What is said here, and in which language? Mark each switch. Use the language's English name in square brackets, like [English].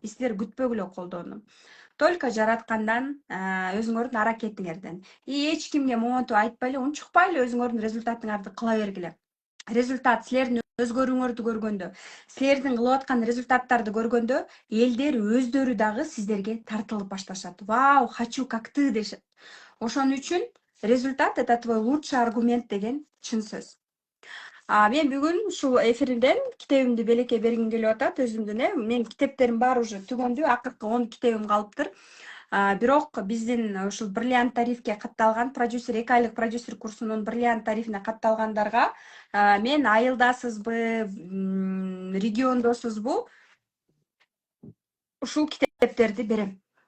[Kyrgyz] Силер күтпөгүлө колдоону. Только жараткандан, өзүңөрдүн аракетиңерден. Эч кимге моментип айтпайлы, унчукпайлы өзүңөрдүн результатыңарды кыла бергиле. Результат силердин өзгөрүүңөрдү көргөндө, силердин кылып аткан результаттарды көргөндө, элдер өздөрү дагы сиздерге тартылып башташат. [Russian] Вау, хочу как ты [Kyrgyz] дешет. Ошон үчүн [Russian] результат — это твой лучший аргумент [Kyrgyz] деген чын сөз. Мен бүгүн ушул эфирден китебимди белекке бергим келип атат, өзүмдүн. Менин китептерим баары уже түгөндү, акыркы 10 китебим калыптыр. Бирок биздин ушул бриллиант тарифке катталган продюсер, 2 айлык продюсер курсунун бриллиант тарифине катталгандарга мен айылдасызбы, региондосузбу, ушул китептерди берем.